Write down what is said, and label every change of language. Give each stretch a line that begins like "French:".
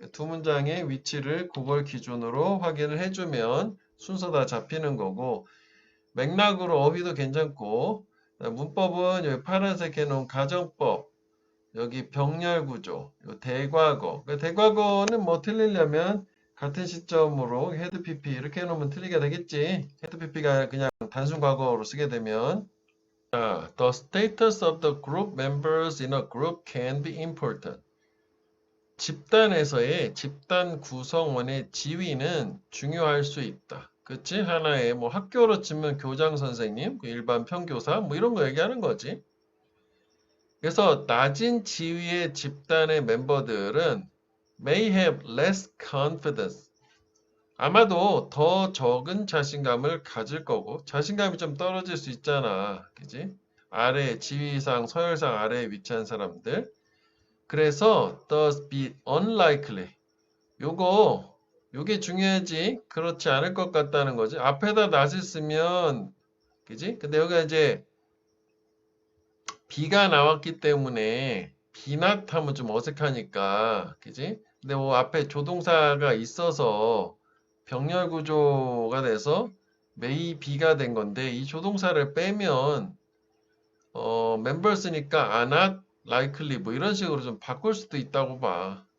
Korean: 두 문장의 위치를 그걸 기준으로 확인을 해주면 순서 다 잡히는 거고, 맥락으로 어휘도 괜찮고, 문법은 여기 파란색 해놓은 가정법, 여기 병렬 구조, 요 대과거. 대과거는 뭐 틀리려면 같은 시점으로 헤드 PP 이렇게 해놓으면 틀리게 되겠지. 헤드 PP가 그냥 단순 과거로 쓰게 되면.
English: 자, the status of the group members in a group can be important.
Korean: 집단에서의 집단 구성원의 지위는 중요할 수 있다. 그치? 하나의 뭐 학교로 치면 교장 선생님, 일반 평교사 뭐 이런 거 얘기하는 거지. 그래서 낮은 지위의 집단의 멤버들은
English: may have less confidence.
Korean: 아마도 더 적은 자신감을 가질 거고, 자신감이 좀 떨어질 수 있잖아. 그지? 아래, 지위상, 서열상 아래에 위치한 사람들.
English: 그래서 thus be unlikely.
Korean: 요게 중요하지. 그렇지 않을 것 같다는 거지. 앞에다 낫을 쓰면, 그지? 근데 여기가 이제 비가 나왔기 때문에 비낫하면 좀 어색하니까, 그지? 근데 뭐 앞에 조동사가 있어서 병렬 구조가 돼서 may be가 된 건데, 이 조동사를 빼면 members니까
English: are not likely
Korean: 뭐 이런 식으로 좀 바꿀 수도 있다고 봐.